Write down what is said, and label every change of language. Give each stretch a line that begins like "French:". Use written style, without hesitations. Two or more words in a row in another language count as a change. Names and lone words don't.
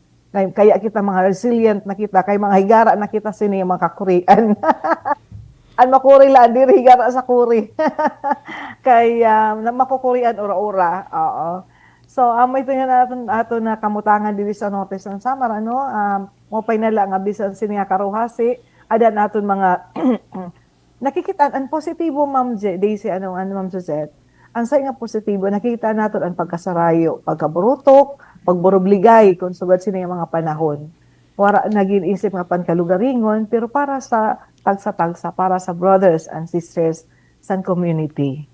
Waray: Kaya kita mga resilient na kita kay mga higara na kita sini mga kakurian. An makuri la diri higara sa kuri. Kay makukurian ora-ora. Oo. So amo ito nga ato na kamutangan diri sa Norte ng Samar mopay na lang nga bisan sini nga karuhasi ada naton mga nakikita ang positibo Ma'am Daisy Ma'am Suzette. Ang say nga positibo nakikita naton ang pagkasarayo, pagkaburutok, pagburubligay kung sugad sini nga mga panahon. Wara naging isip nga pankalugaringon pero para sa tagsa-tagsa para sa
English: brothers and sisters
Waray: sa community.